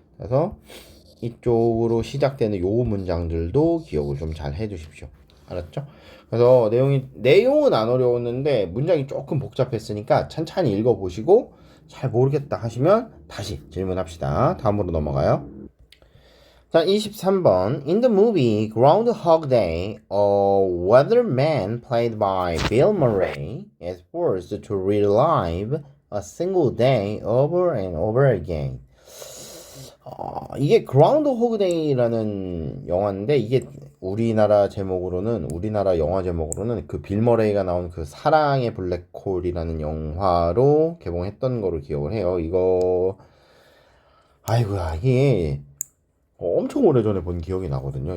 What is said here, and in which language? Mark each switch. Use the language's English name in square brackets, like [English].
[Korean] 그래서 이쪽으로 시작되는 요 문장들도 기억을 좀 잘 해두십시오. 알았죠? 그래서 내용은 안 어려웠는데 문장이 조금 복잡했으니까 천천히 읽어보시고 잘 모르겠다 하시면 다시 질문합시다. 다음으로 넘어가요. 자, 23번. [English] In the movie Groundhog Day, a weatherman played by Bill Murray is forced to relive a single day over and over again. [Korean] 이게 Groundhog Day라는 영화인데 이게 우리나라 영화 제목으로는 그 빌 머레이가 나온 그 사랑의 블랙홀이라는 영화로 개봉했던 거로 기억을 해요. 이거 아이고야 이게 엄청 오래전에 본 기억이 나거든요.